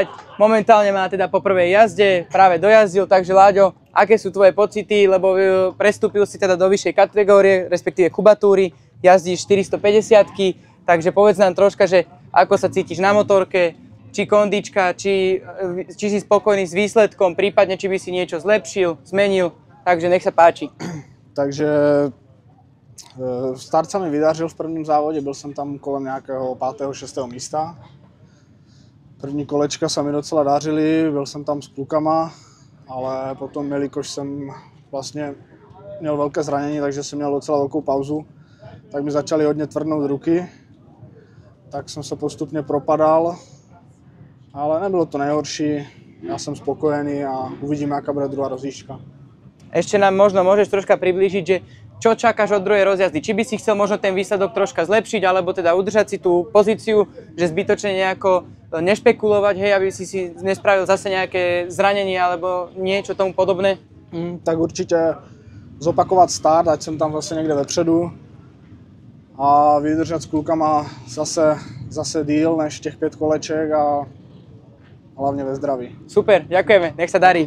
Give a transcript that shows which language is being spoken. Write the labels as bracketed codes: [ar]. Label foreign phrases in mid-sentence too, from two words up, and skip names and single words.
[sk] Momentálne má teda po prvej jazde, práve dojazdil, takže Láďo, aké sú tvoje pocity, lebo prestúpil si teda do vyššej kategórie, respektíve kubatúry, jazdíš 450-ky, takže povedz nám troška, že ako sa cítiš na motorke, či kondička, či si spokojný s výsledkom, prípadne či by si niečo zlepšil, zmenil, takže nech sa páči. [cs] Takže start sa mi vydařil v prvním závodě, byl jsem tam kolem nějakého 5. 6. místa. První kolečka se mi docela dařily, byl jsem tam s klukama, ale potom, jelikož jsem vlastně měl velké zranění, takže jsem měl docela velkou pauzu, tak mi začaly hodně tvrdnout ruky. Tak jsem se postupně propadal, ale nebylo to nejhorší. [sk] Ja som spokojený a uvidíme, aká bude druhá rozjížďka. Ešte nám možno môžeš troška priblížiť, že čo čakáš od druhej rozjazdy? Či by si chcel možno ten výsledok troška zlepšiť, alebo teda udržať si tú pozíciu, že zbytočne nejako nešpekulovať, hej, aby si nespravil zase nejaké zranenie alebo niečo tomu podobné? [cs] Tak určitě zopakovat start, ať jsem tam zase někde vepředu a vydržet s klukama zase díl než těch 5 koleček a hlavně ve zdraví. [sk] Super, ďakujeme, nech sa darí.